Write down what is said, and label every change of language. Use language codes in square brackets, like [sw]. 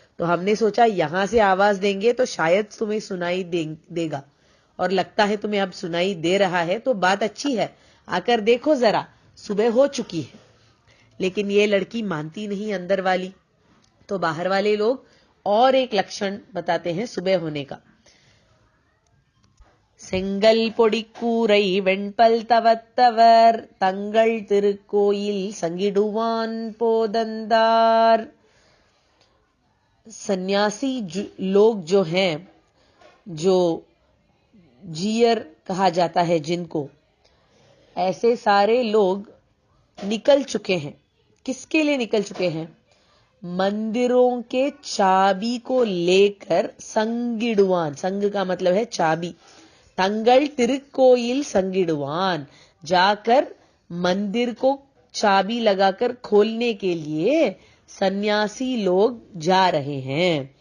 [hi] तो हमने सोचा यहां से आवाज देंगे तो शायद तुम्हें सुनाई देगा, और लगता है तुम्हें अब सुनाई दे रहा है, तो बात अच्छी है, आकर देखो जरा, सुबह हो चुकी है। लेकिन ये लड़की मानती नहीं अंदर वाली। तो बाहर वाले लोग और एक लक्षण बताते हैं सुबह होने का। [ta] செங்கல் பொடிக்கூரை வெண்பல் தவத்தவர் தங்கள் திருக்கோயில் संगिडुवान पोदंदार। [hi] सन्यासी लोग जो हैं, जो जीयर कहा जाता है जिनको, ऐसे सारे लोग निकल चुके हैं। किसके लिए निकल चुके हैं? मंदिरों के चाबी को लेकर संगिडुवान, संग का मतलब है चाबी, [ta] तंगल तिरुकोइल संगिडुवान, [hi] जाकर मंदिर को चाबी लगाकर खोलने के लिए सन्यासी लोग जा रहे हैं।